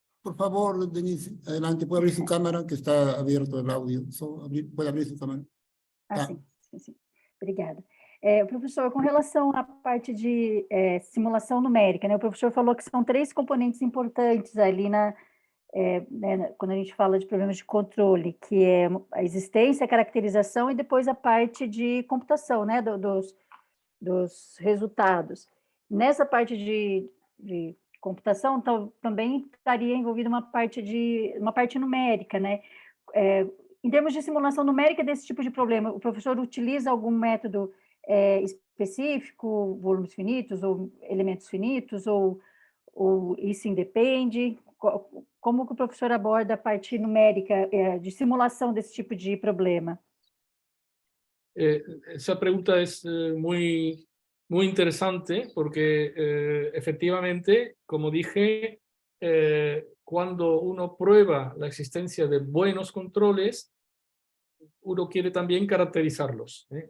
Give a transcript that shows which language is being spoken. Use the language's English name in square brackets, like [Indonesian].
[Spanish] Por favor, Denise, adelante, puede abrir su cámara, que está abierto el audio. Puede abrir su cámara. [Portuguese] Ah, sim. Obrigada. Professor, com relação à parte de simulação numérica, né, o professor falou que são 3 componentes importantes ali né, quando a gente fala de problemas de controle, que é a existência, a caracterização e depois a parte de computação, né, dos resultados. Nessa parte de computação, também estaria envolvida uma parte numérica, né? Em termos de simulação numérica desse tipo de problema, o professor utiliza algum método específico, volumes finitos ou elementos finitos, ou isso independe? Como que o professor aborda a parte numérica de simulação desse tipo de problema? [Spanish] Esa pregunta es muy interesante porque efectivamente, como dije, cuando uno prueba la existencia de buenos controles, uno quiere también caracterizarlos.